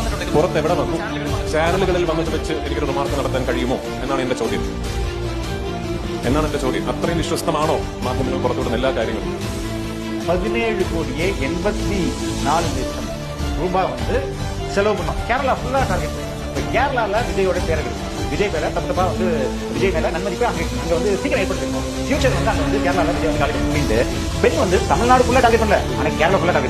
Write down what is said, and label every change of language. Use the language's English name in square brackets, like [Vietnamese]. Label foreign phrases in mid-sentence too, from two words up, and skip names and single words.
[Malayalam] പുറത്ത് എവിടെ വന്നു ചാനലുകളിൽ വന്നിട്ട് വെച്ച് എനിക്കൊരു റിമാർക്ക് നടത്താൻ കഴിയുമോ എന്നാണ് എന്റെ ചോദ്യം. അത്രയും വിശ്വസ്തമാണോ മാധ്യമങ്ങൾ പുറത്തുവിടുന്ന എല്ലാ കാര്യങ്ങളും? [Tamil] 17,84,00,000 ரூபாய் வந்து செலவு பண்ணோம். கேரளா ஃபுல்லா டார்கெட். கேரளால விஜயோட பேர்கள் விஜய் மேல தப்பா வந்து விஜய் மேல நன்மதிப்பு அங்க வந்து சீக்கிரம் ஏற்படுத்திருக்கோம். ஃபியூச்சர் வந்து அங்க வந்து கேரளால விஜய் வந்து டார்கெட் பண்ணிட்டு பெண் வந்து தமிழ்நாடு ஃபுல்லா டார்கெட் பண்ணல, ஆனா கேரளா ஃபுல்லா டார்கெட்.